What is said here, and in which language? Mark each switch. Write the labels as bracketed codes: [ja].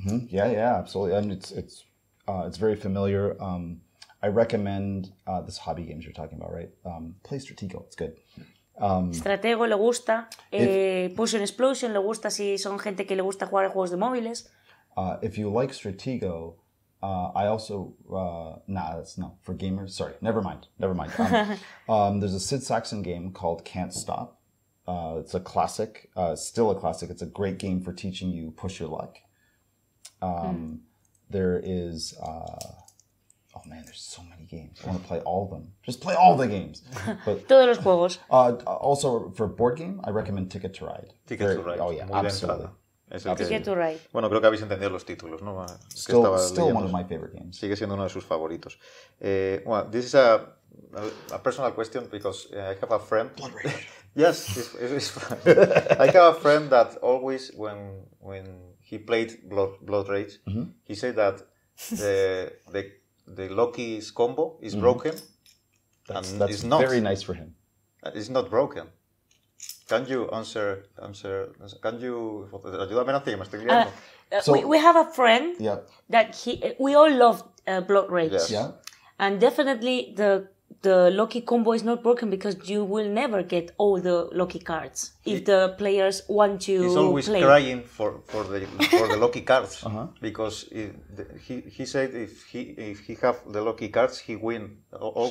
[en] Yeah, absolutely, and it's very familiar. I recommend this hobby games you're talking about, right? Play Stratego, it's good. [es] Stratego le gusta. Potion Explosion le gusta si son gente que le gusta jugar a juegos de móviles. [en] If you like Stratego, I also for gamers. Sorry, never mind. There's a Sid Saxon game called Can't Stop. It's a classic, still a classic. It's a great game for teaching you push your luck. There is, oh man, there's so many games. I want to play all of them. Just play all the games. But, [es] todos los juegos. [en] Also, for board game, I recommend Ticket to Ride. Ticket to Ride. Oh yeah, [es] muy [en] absolutely. Ticket to Ride. [es] Bueno, creo que habéis entendido los títulos, ¿no? [en] Still one of my favorite games. [es] Sigue siendo uno de sus favoritos. [en] Well, this is a personal question, because I have a friend. Blood Rage. Yes, it's fun. I have a friend that always, when he played Blood Rage, he said that the Loki's combo is broken. That's it's not. Very nice for him. It's not broken. Can you answer? Can you? [es] Ayúdame, Nancy, que me estoy liando. [en] We have a friend that we all love Blood Rage. Yes. Yeah. And definitely the the lucky combo is not broken because you will never get all the lucky cards if the players want to He's always play. crying for the lucky cards because he said if he have the lucky cards he win always.